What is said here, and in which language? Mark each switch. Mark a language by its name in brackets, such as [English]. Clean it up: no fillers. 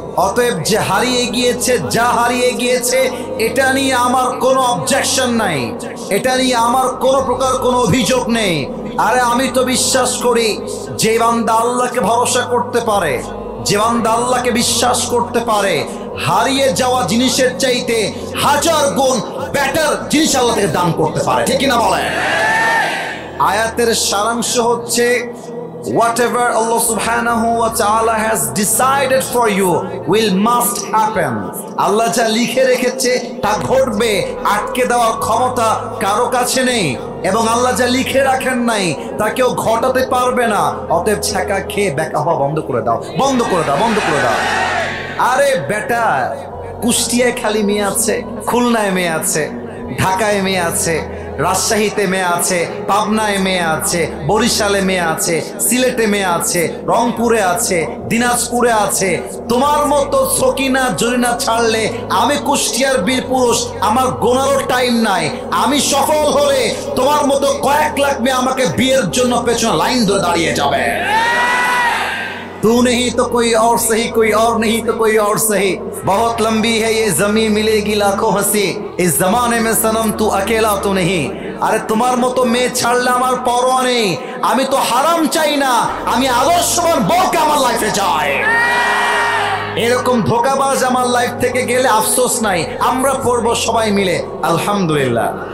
[Bangla] অতএব যে হারিয়ে গিয়েছে, যা হারিয়ে গিয়েছে, এটা নিয়ে আমার কোনো অবজেকশন নাই, এটা নিয়ে আমার কোনো প্রকার কোনো অভিযোগ নেই। আরে আমি তো বিশ্বাস করি যে বান্দা আল্লাহকে ভরসা করতে পারে, যে বান্দা আল্লাহকে বিশ্বাস করতে পারে, হারিয়ে যাওয়া জিনিসের চাইতে হাজার গুণ বেটার জিনিস আল্লাহ থেকে দান করতে পারে। ঠিক কিনা বলেন? আয়াতের সারাংশ হচ্ছে, [English] whatever Allah subhanahu wa ta'ala has decided for you will must happen. [Bangla] আল্লাহ যা লিখে রেখেছে তা ঘটবে, আটকে দেওয়ার ক্ষমতা কারো কাছে নেই, এবং আল্লাহ যা লিখে রাখেন নাই তা কেউ ঘটাতে পারবে না। অতএব ছ্যাঁকা খেয়ে বেকা হওয়া বন্ধ করে দাও, বন্ধ করে দাও, বন্ধ করে দাও। আরে বেটা, কুষ্টিয়ায় খালি মেয়ে আছে, খুলনায় মেয়ে আছে, ঢাকায় মেয়ে আছে, রাজশাহীতে মেয়ে আছে, পাবনায় মেয়ে আছে, বরিশালে মেয়ে আছে, সিলেটে মেয়ে আছে, রংপুরে আছে, দিনাজপুরে আছে। তোমার মতো সকিনা জরিনা ছাড়লে আমি কুষ্টিয়ার বীর পুরুষ, আমার গোনারও টাইম নাই। আমি সফল হলে তোমার মতো কয়েক লাখ মেয়ে আমাকে বিয়ের জন্য পেছনে লাইন ধরে দাঁড়িয়ে যাবে। [Hindi] तू नहीं तो कोई और सही, कोई और नहीं तो कोई और सही, बहुत लंबी है ये जमीन मिलेगी लाखों हंसी, इस जमाने में सनम तू अकेला तो नहीं। [Bangla] আরে তোমার মতো মেয়ে ছাড়লে আমার পরোয়া নেই। আমি তো হারাম চাই না, আমি আদর্শবান বউকে আমার লাইফে চাই। এরকম ধোঁকাবাজ আমার লাইফ থেকে গেলে আফসোস নাই। আমরা পড়বো সবাই মিলে আলহামদুলিল্লাহ।